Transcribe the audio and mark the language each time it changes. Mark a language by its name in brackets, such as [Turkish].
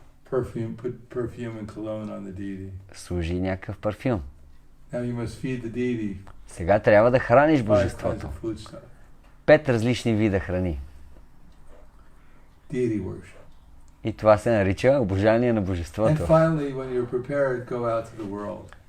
[English] Put perfume and cologne on the deity. [Bulgarian] Служи някакъв парфюм. [English] Now you must feed the deity. [Bulgarian] Сега трябва да храниш божеството. 5 различни вида храни. [English] Deity worship. [Bulgarian] И това се нарича обожание на божеството. [English] And finally, when you're prepared, go out to the world.